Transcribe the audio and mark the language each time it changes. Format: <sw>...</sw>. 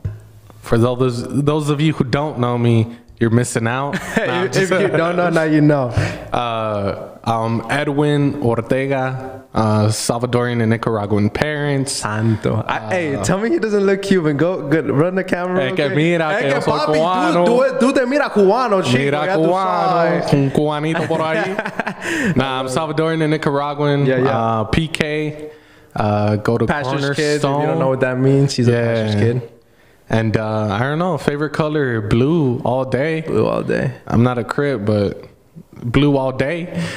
<en>So, for those of you who don't know me, you're missing out. Nah, if you don't know, now you know. I'm Edwin Ortega, Salvadorian and Nicaraguan parents.</en> <es>Santo.</es> <en>Hey, tell me he doesn't look Cuban. Go, good. Run the camera.</en> <es>Es que mira, que yo soy papi, cubano. tú te mira cubano, chico. Mira cubano, un cubanito por ahí.</es> <en>Nah, I'm Salvadorian and Nicaraguan. Yeah. PK. Go to Pastor's kid. If you Cornerstone. don't know what that means, he's a pastor's kid. And I don't know, favorite color, blue all day. Blue all day. I'm not a crib, but blue all day.</en>